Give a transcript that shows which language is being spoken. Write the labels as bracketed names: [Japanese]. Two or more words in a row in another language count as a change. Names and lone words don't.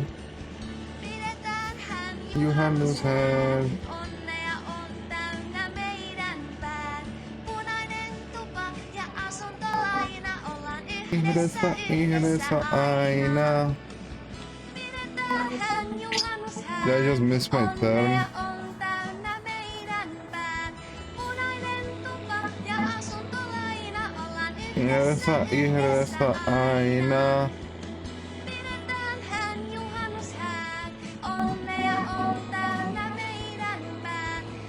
[Finnish] Pidetään hän Juhannushet onnea on täynnä meidän päät. Punainen tupa ja asuntolaina ollaan ihdessä yhdessä aina. Pidetään hän juhannushään. [English] Did I just miss my turn? [Finnish] Onnea on täynnä meidän päät. Punainen tupa ja asuntolaina ollaan Ihdessä aina. Pidetään hän juhannushään. Onnea on täynnä meidän päät.